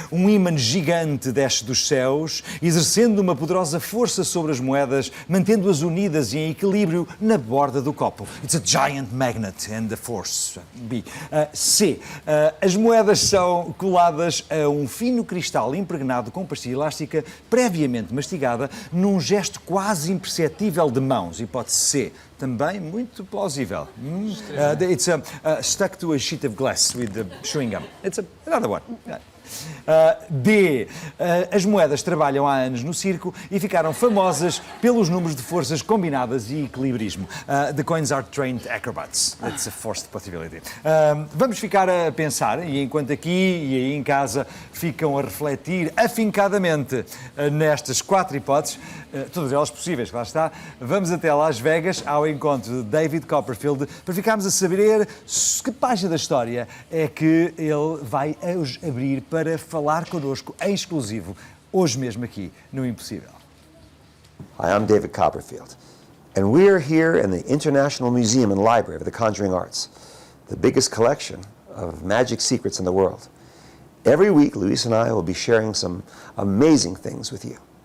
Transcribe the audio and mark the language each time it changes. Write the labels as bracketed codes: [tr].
[pt] Um ímã gigante desce dos céus, exercendo uma poderosa força sobre as moedas, mantendo-as unidas e em equilíbrio na borda do copo. [en] It's a giant magnet and the force. B. C. [pt] As moedas são coladas a um fino cristal impregnado com pastilha elástica previamente mastigada num gesto quase imperceptível de mãos. Hipótese C. Também muito plausível. [en] It's stuck to a sheet of glass with the chewing gum. It's another one. D. [pt] As moedas trabalham há anos no circo e ficaram famosas pelos números de forças combinadas e equilibrismo. [en] The coins are trained acrobats. That's a forced possibility. [pt] Vamos ficar a pensar, e enquanto aqui e aí em casa ficam a refletir afincadamente nestas 4 hipóteses, todas elas possíveis, claro está, vamos até Las Vegas ao encontro de David Copperfield para ficarmos a saber que página da história é que ele vai hoje abrir para falar connosco em exclusivo, hoje mesmo aqui no Impossível. [en] Hi, I'm David Copperfield, and we're here in the International Museum and Library of the Conjuring Arts, the biggest collection of magic secrets in the world. Every week, Luis and I will be sharing some amazing things with you.